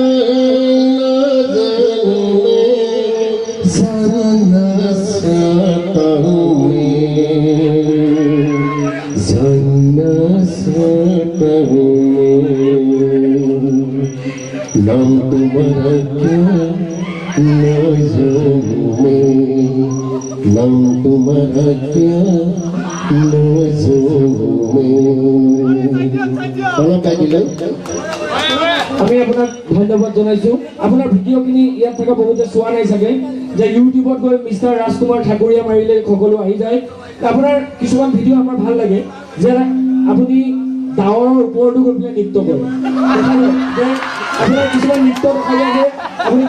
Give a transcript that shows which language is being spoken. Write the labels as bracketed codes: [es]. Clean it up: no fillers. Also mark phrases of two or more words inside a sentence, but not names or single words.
[hi] नज़र में जानना चाहता हूँ नाम तुम्हारा क्या नज़र में नाम तुम्हारा क्या नज़र में [as] অলপ গাই দিলে আমি আপোনাক ধন্যবাদ জনাইছোঁ আপোনাৰ ভিডিঅ'খিনি ইয়াত থকা বহুতে চোৱা নাই চাগে যে ইউটিউবত গৈ মিষ্টাৰ ৰাজকুমাৰ ঠাকুৰীয়া মাৰিলে সকলো আহি যায় আপোনাৰ কিছুমান ভিডিঅ' আমাৰ ভাল লাগে যে আপুনি ডাৱৰৰ ওপৰতো গৈ পেলাই নৃত্য কৰে দেখা যায় যে আপোনাৰ কিছুমান নৃত্য দেখা যায় যে আপুনি